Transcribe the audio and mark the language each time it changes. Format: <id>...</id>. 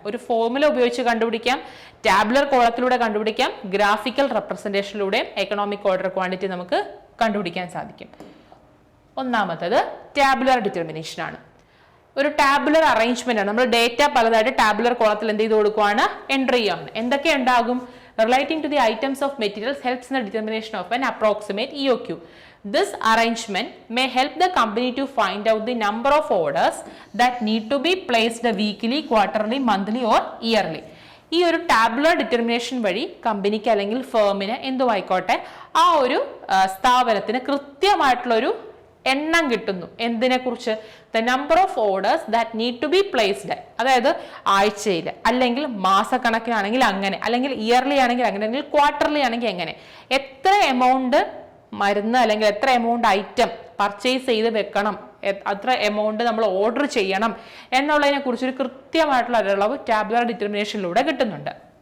<ml>ഒരു ഫോർമുല ഉപയോഗിച്ച് കണ്ടുപിടിക്കാം, ടാബുലർ കോളത്തിലൂടെ കണ്ടുപിടിക്കാം, ഗ്രാഫിക്കൽ റെപ്രസെന്റേഷനിലൂടെ എക്കണോമിക് ഓർഡർ ക്വാണ്ടിറ്റി നമുക്ക് കണ്ടുപിടിക്കാൻ സാധിക്കും. ഒന്നാമത്തത് ടാബുലർ ഡിറ്റർമിനേഷൻ ആണ്. ഒരു ടാബുലർ അറേഞ്ച്മെന്റ് ആണ്. നമ്മൾ ഡേറ്റ പലതായിട്ട് ടാബുലർ കോളത്തിൽ എന്ത് ചെയ്ത് കൊടുക്കുവാണ്, എൻട്രി ചെയ്യാണ്. എന്തൊക്കെ ഉണ്ടാകും?</ml> <en>Relating to the items of materials helps in the determination of an approximate EOQ. This arrangement may help the company to find out the number of orders that need to be placed weekly, quarterly, monthly or yearly.</en> <ml>ഈ ഒരു tabular determination വഴി കമ്പനിക്ക് അല്ലെങ്കിൽ ഫേമിന് എന്തുമായിക്കോട്ടെ ആ ഒരു സ്ഥാപനത്തിന് കൃത്യമായിട്ടുള്ള ഒരു എണ്ണം കിട്ടുന്നു. എന്തിനെ കുറിച്ച്?</ml> <en>The number of orders that need to be placed.</en> <ml>അതായത് ആഴ്ചയിൽ അല്ലെങ്കിൽ മാസക്കണക്കിനാണെങ്കിൽ അങ്ങനെ, അല്ലെങ്കിൽ ഇയർലി ആണെങ്കിൽ അങ്ങനെ, അല്ലെങ്കിൽ ക്വാർട്ടർലി ആണെങ്കിൽ എങ്ങനെ, എത്ര എമൗണ്ട് മരുന്ന് അല്ലെങ്കിൽ എത്ര എമൗണ്ട് ഐറ്റം പർച്ചേസ് ചെയ്ത് വെക്കണം, അത്ര എമൗണ്ട് നമ്മൾ ഓർഡർ ചെയ്യണം എന്നുള്ളതിനെ കുറിച്ചൊരു കൃത്യമായിട്ടുള്ള ഒരളവ് ടാബുലർ ഡിറ്റർമിനേഷനിലൂടെ കിട്ടുന്നുണ്ട്.</ml>